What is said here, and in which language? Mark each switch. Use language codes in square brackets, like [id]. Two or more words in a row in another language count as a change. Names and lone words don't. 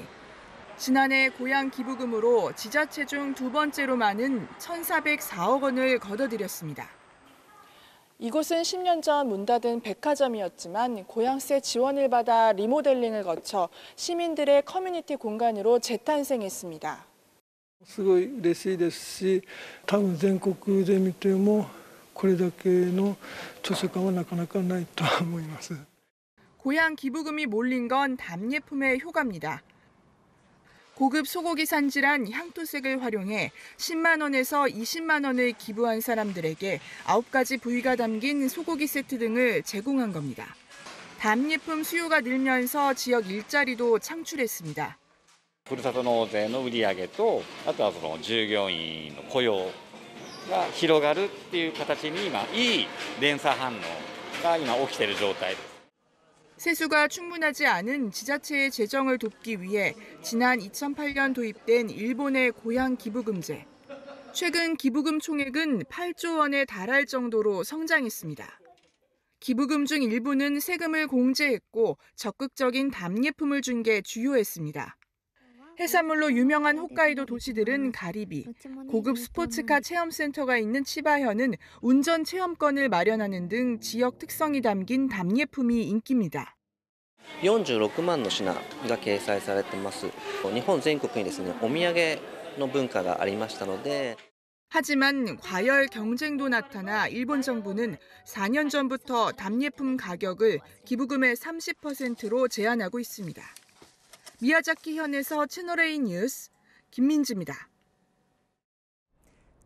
[ko] 지난해 고향 기부금으로 지자체 중 2번째로 많은 1,404억 원을 걷어들였습니다. 이곳은 10년 전 문 닫은 백화점이었지만 고향세 지원을 받아 리모델링을 거쳐 시민들의 커뮤니티 공간으로 재탄생했습니다. [ja] すごい嬉しいですし、多分全国で見てもこれだけの図書館はなかなかないと思います。 [ko] 고향 기부금이 몰린 건 답례품의 효과입니다. 고급 소고기 산지란 향토색을 활용해 10만 원에서 20만 원을 기부한 사람들에게 9가지 부위가 담긴 소고기 세트 등을 제공한 겁니다. 답례품 수요가 늘면서 지역 일자리도 창출했습니다. [ja] ふるさと納税の売り上げと、あとはその従業員の雇用が広がるっていう形に今いい連鎖反応が今起きている状態です。 [ko] 세수가 충분하지 않은 지자체의 재정을 돕기 위해 지난 2008년 도입된 일본의 고향 기부금제. 최근 기부금 총액은 8조 원에 달할 정도로 성장했습니다. 기부금 중 일부는 세금을 공제했고 적극적인 답례품을 준 게 주요했습니다. 해산물로 유명한 홋카이도 도시들은 가리비, 고급 스포츠카 체험센터가 있는 치바현은 운전 체험권을 마련하는 등 지역 특성이 담긴 답례품이 인기입니다. [ja] 46 万の品が掲載されています。日本全国にですね、お土産の文化がありましたので。 [ko] 하지만 과열 경쟁도 나타나 일본 정부는 4년 전부터 답례품 가격을 기부금의 30%로 제한하고 있습니다. 미야자키현에서 채널A 뉴스 김민지입니다.